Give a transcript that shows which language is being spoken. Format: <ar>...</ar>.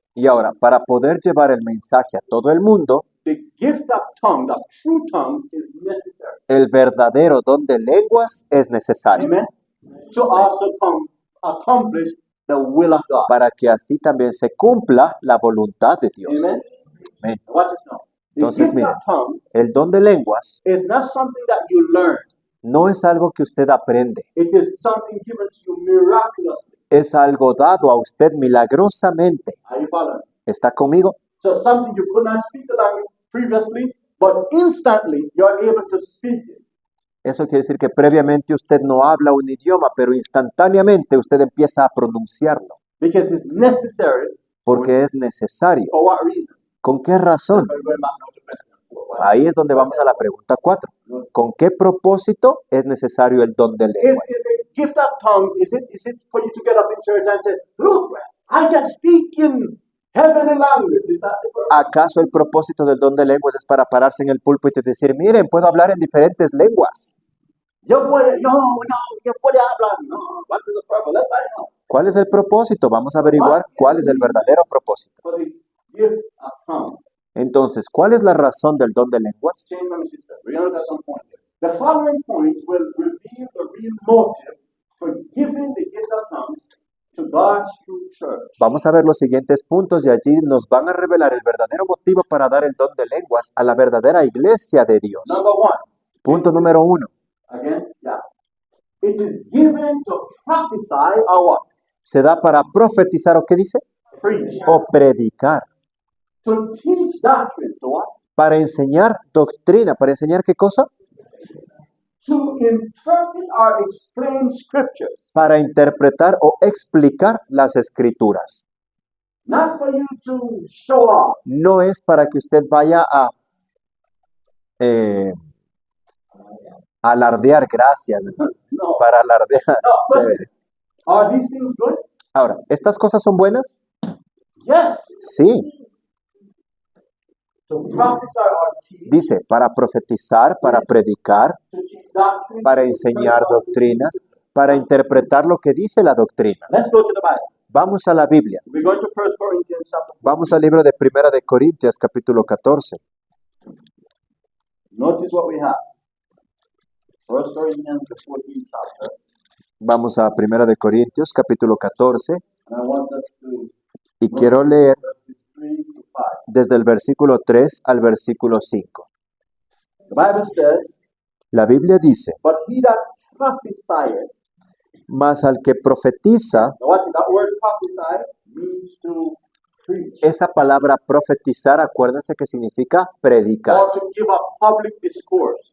<es>Y ahora, para poder llevar el mensaje a todo el mundo,</es> <en>the gift of tongue, the true tongue, is necessary.</en> <es>el verdadero don de lenguas es necesario</es> <en>Amen. To also accomplish the will of God.</en> <es>para que así también se cumpla la voluntad de Dios.</es> <en>Amen.</en> <es>Amén.</es> <en>Watch this now. The</en> <es>Entonces,</es> <en>gift</en> <es>miren.</es> <en>of tongue</en> <es>El don de lenguas</es> <en>is not something that you learn.</en> <es>no es algo que usted aprende,</es> <en>It is something given to you miraculously.</en> <es>es algo dado a usted milagrosamente.</es> <en>Are you following?</en> <es>¿Está conmigo?</es> <en>So something you could not speak the language previously, but instantly you're able to speak it.</en> <es>Eso quiere decir que previamente usted no habla un idioma, pero instantáneamente usted empieza a pronunciarlo,</es> <en>Because it's necessary.</en> <es>porque es necesario.</es> <en>For what reason?</en> <es>¿Con qué razón?</es> <en>We're going back now to question 4.</en> <es>Ahí es donde vamos a la pregunta 4. ¿Con qué propósito es necesario el don de</es> <en>Is</en> <es>lenguas?</es> <en>it the gift of tongues? Is it for you to get up in church and say, look, I can speak in heavenly language? Is that the purpose?</en> <es>¿Acaso el propósito del don de lenguas es para pararse en el púlpito y decir, miren, puedo hablar en diferentes lenguas? Yo puedo hablar.</es> <en>No, what is the purpose? Let's find out.</en> <es>¿Cuál es el propósito? Vamos a averiguar cuál es el verdadero propósito.</es> <en>For the gift of tongues.</en> <es>Entonces, ¿cuál es la razón del don de lenguas?</es> <en>Same my sister. We're going to look at some points here. The following points will reveal the real motive for giving the gift of tongues to God's true church.</en> <es>Vamos a ver los siguientes puntos y allí nos van a revelar el verdadero motivo para dar el don de lenguas a la verdadera iglesia de Dios.</es> <en>Number 1.</en> <es>Punto número 1.</es> <en>Again, yeah. It is given to prophesy or what?</en> <es>Se da para profetizar o qué dice?</es> <en>Preach.</en> <es>O predicar.</es> <en>To teach doctrine. To what?</en> <es>Para enseñar doctrina. ¿Para enseñar qué cosa?</es> <en>to interpret or explain scriptures,</en> <es>para interpretar o explicar las escrituras.</es> <en>not for you to show off.</en> <es>No es para que usted vaya a alardear, gracias, No. para alardear.</es> <en>No, but</en> <es>Chévere.</es> <en>are these things good?</en> <es>Ahora, ¿estas cosas son buenas?</es> <en>Yes.</en> <es>Sí,</es> <en>To prophesy or teach,</en> <es>dice, para profetizar, para predicar,</es> <en>to teach doctrine,</en> <es>para enseñar doctrinas, para interpretar lo que dice la doctrina.</es> <en>Let's go to the Bible.</en> <es>Vamos a la Biblia.</es> <en>We're going to 1 Corinthians chapter 4.</en> <es>Vamos al libro de Primera de Corintios, capítulo 14.</es> <en>Notice what we have. 1 Corinthians, the 14th chapter.</en> <es>Vamos a Primera de Corintios, capítulo 14,</es> <en>And I want us to</en> <es>y quiero leer</es> <en>verses 3 to 5.</en> <es>desde el versículo 3 al versículo 5.</es> <en>The Bible says,</en> <es>La Biblia dice,</es> <en>but he that prophesieth,</en> <es>mas al que profetiza,</es> <en>now watch it, that word prophesy means to preach</en> <es>esa palabra profetizar, acuérdense que significa predicar</es> <en>or to give a public discourse.</en>